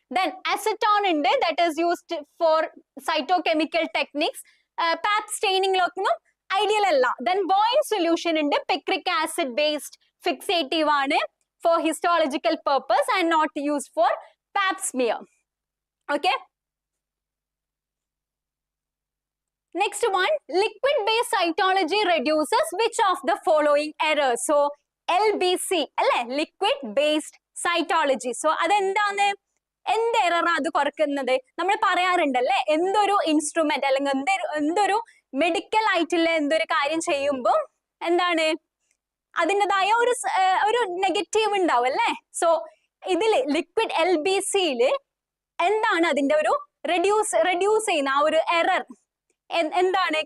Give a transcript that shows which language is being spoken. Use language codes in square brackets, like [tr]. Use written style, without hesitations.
[en] Then acetone ഉണ്ട്, that is used for cytochemical techniques, Pap സ്റ്റെയിനിങ്ങിലൊന്നും ideal അല്ല. Then Bouin solution ഉണ്ട്, picric acid based fixative ആണ് for histological purpose and not used for Pap smear. Okay, next one, liquid based cytology reduces which of the following errors? So LBC അല്ലെ, liquid based cytology. [ml] So അതെന്താണ്, എന്ത് error അത് കുറക്കുന്നത്? നമ്മൾ പറയാറുണ്ടല്ലേ, എന്തൊരു instrument അല്ലെങ്കിൽ എന്തൊരു medical ആയിട്ടുള്ള എന്തൊരു കാര്യം ചെയ്യുമ്പോൾ എന്താണ് അതിൻ്റെതായ ഒരു നെഗറ്റീവ് ഉണ്ടാവും അല്ലേ. സോ ഇതില് ലിക്വിഡ് LBCയില് എന്താണ് അതിന്റെ ഒരു റെഡ്യൂസ് ചെയ്യുന്ന ആ ഒരു എറർ എന്താണ്?